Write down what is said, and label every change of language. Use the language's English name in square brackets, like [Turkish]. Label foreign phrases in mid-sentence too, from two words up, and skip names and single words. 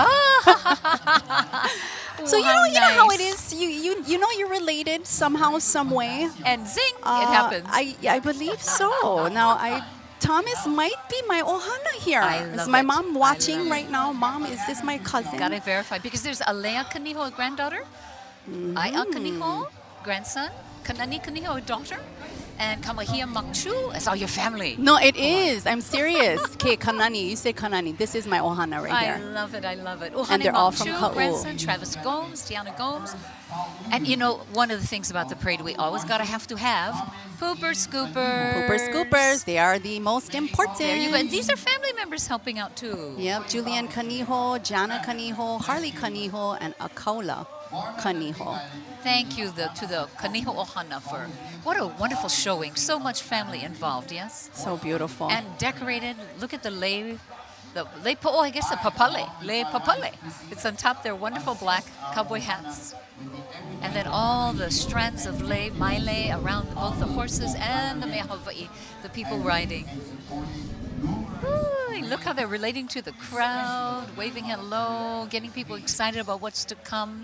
[English] So you know how it is. You know you're related somehow, some way. And zing, it happens. I believe so. Now Thomas might be my ohana here. I Is love my it. mom I watching love right now? Mom, is this my cousin? Gotta verify because there's Alea Kaniho, a granddaughter, Aia Kaniho, grandson, Kanani Kaniho, a daughter, and Kamahia Makchu. It's all your family. No, it is. I'm serious. Okay, Kanani. You say Kanani. This is my ohana right I here. love it. I love it. And they're all from Makchu, Kaʻū. grandson, Travis Gomes, Tiana Gomes. And you know, one of the things about the parade we always gotta have pooper scoopers. Pooper scoopers. They are the most important. There you go. And these are family members helping out too. Yep, Julian Kaniho, Jana Kaniho, Harley Kaniho, and Akaula Kaniho. Thank you to the Kaniho Ohana for what a wonderful showing. So much family involved, yes? So beautiful. And decorated. Look at the [Hawaiian] lei po'o, [English] I guess the papale. [Hawaiian] Lei papale. [English] It's on top their wonderful black cowboy hats. And then all the strands of maile around both the horses and the [Hawaiian] mea Hawaii, [English] the people riding. Ooh, look how they're relating to the crowd, waving hello, getting people excited about what's to come.